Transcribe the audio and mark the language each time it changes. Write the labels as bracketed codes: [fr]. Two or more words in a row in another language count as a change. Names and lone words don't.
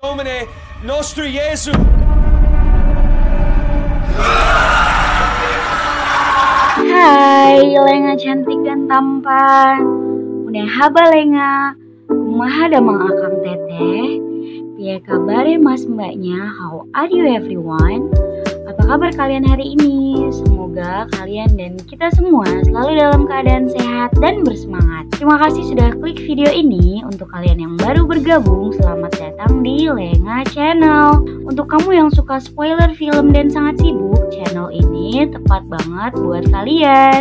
[la] Domine nostri Jesu. [id] Hai, lenga cantik dan tampan. [su] Unehaba lenga, kumaha damang akang teteh. [jv] Piye kabare mas mbaknya, [en] how are you everyone? [id] Apa kabar kalian hari ini? Semoga kalian dan kita semua selalu dalam keadaan sehat dan bersemangat. Terima kasih sudah klik video ini. Untuk kalian yang baru bergabung, selamat datang di Lenga Channel. Untuk kamu yang suka spoiler film dan sangat sibuk, channel ini tepat banget buat kalian.